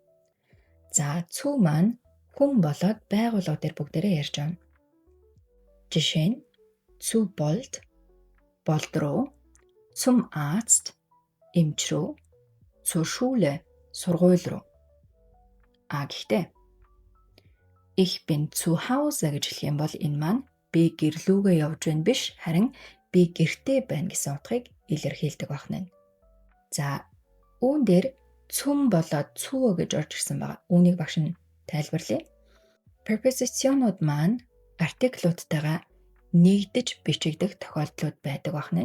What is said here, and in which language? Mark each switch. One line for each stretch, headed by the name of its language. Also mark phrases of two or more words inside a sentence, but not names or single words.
Mongolian: За цүү маань хүн болоод байгууллага дээр бүгдээрээ ярьж байна. Жишээ нь цүү болд руу,
German: zum Arzt
Mongolian: эмч рүү,
German: zur Schule
Mongolian: сургууль руу. Гэхдээ
German: ich bin zu Hause
Mongolian: гэж хэлэх юм бол энэ маань би гэрлүүгээ явж байна биш, харин би гэртээ байна гэсэн утгыг илэрхийлдэг байна. За үүн дээр цүм болоод цүү гэж орж ирсэн байгаа. Үүнийг багш нь тайлбарлая. Prepositionууд маань артиклуудтайгаа нэгдэж бичигдэх тохиолдлууд байдаг байна.